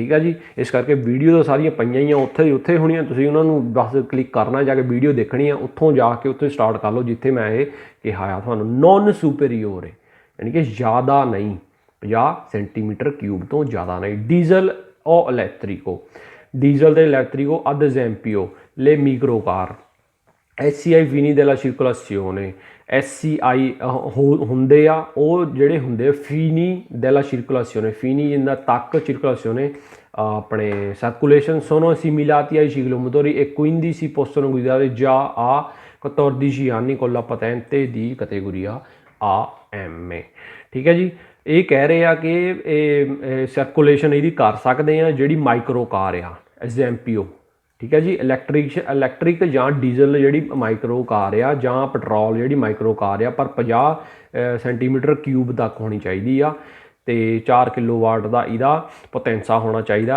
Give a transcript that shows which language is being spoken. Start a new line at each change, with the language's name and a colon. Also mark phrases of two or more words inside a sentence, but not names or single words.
Punjabi: ਠੀਕ ਹੈ ਜੀ, ਇਸ ਕਰਕੇ ਵੀਡੀਓ ਤਾਂ ਸਾਰੀਆਂ ਪਈਆਂ ਹੀ ਆ ਉੱਥੇ ਹੋਣੀਆਂ, ਤੁਸੀਂ ਉਹਨਾਂ ਨੂੰ ਬਸ ਕਲਿੱਕ ਕਰਨਾ, ਜਾ ਕੇ ਵੀਡੀਓ ਦੇਖਣੀ ਆ, ਉੱਥੋਂ ਜਾ ਕੇ ਉੱਥੇ ਸਟਾਰਟ ਕਰ ਲਓ ਜਿੱਥੇ ਮੈਂ ਇਹ ਕਿਹਾ ਆ ਤੁਹਾਨੂੰ।
Italian: non superiore
Punjabi: ਯਾਨੀ ਕਿ ਜ਼ਿਆਦਾ ਨਹੀਂ, 50
English: centimeter cube
Punjabi: ਤੋਂ ਜ਼ਿਆਦਾ ਨਹੀਂ। ਡੀਜ਼ਲ ਉਹ ਇਲੈਕਟ੍ਰੀਕੋ, ਡੀਜ਼ਲ ਅਤੇ
Italian: elettrico ad esempio, le microcar, SCI fini della circolazione, SCI
Punjabi: ਹੁੰਦੇ ਆ ਉਹ ਜਿਹੜੇ ਹੁੰਦੇ
Italian: fini della circolazione, fini
Punjabi: ਜਿੰਦਾ ਤੱਕ
Italian: circolazione ਆਪਣੇ circulation sono assimilati ai ciclomotori e quindi si possono guidare già a 14 anni con la patente di categoria AM।
Punjabi: ਠੀਕ ਹੈ ਜੀ, ਇਹ ਕਹਿ ਰਹੇ ਆ ਕਿ ਇਹ ਸਰਕੂਲੇਸ਼ਨ ਇਹਦੀ ਕਰ ਸਕਦੇ ਆ ਜਿਹੜੀ
English: micro car
Punjabi: ਆ ਐਗਜ਼ੈਂਪੀਓ। ਠੀਕ ਹੈ ਜੀ, ਇਲੈਕਟ੍ਰਿਕ ਜਾਂ ਡੀਜ਼ਲ ਜਿਹੜੀ
English: micro car
Punjabi: ਆ ਜਾਂ ਪੈਟਰੋਲ ਜਿਹੜੀ
English: micro car
Punjabi: ਆ, ਪਰ 50
English: centimeter cube
Punjabi: ਤੱਕ ਹੋਣੀ ਚਾਹੀਦੀ ਆ ਅਤੇ 4 ਕਿਲੋਵਾਟ ਦਾ ਇਹਦਾ ਪੋਟੈਂਸਾ ਹੋਣਾ ਚਾਹੀਦਾ।